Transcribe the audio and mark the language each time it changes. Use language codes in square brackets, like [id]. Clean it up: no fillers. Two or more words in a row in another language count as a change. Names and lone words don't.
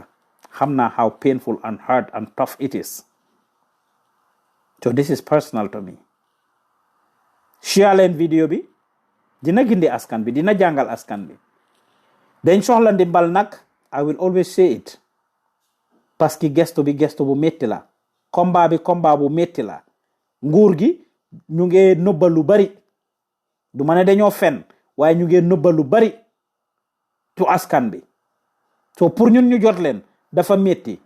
[wo] Xam naa [en] how painful and hard and tough it is. So this is personal to me. [wo] Share leen video bi dina gindi askan bi dina jàngal askan bi. Dañ soxla ndimbal nag, [en] I will always say it. [fr] Parce que [wo] gesto bi gesto bu metti la. Combat bi combat bu metti la. Nguur gi ñu ngi nëbbal lu bari. Du ma ne dañoo fen waaye ñu ngi nëbbal lu bari tu askan bi. So pour ñun ñu jot leen dafa metti.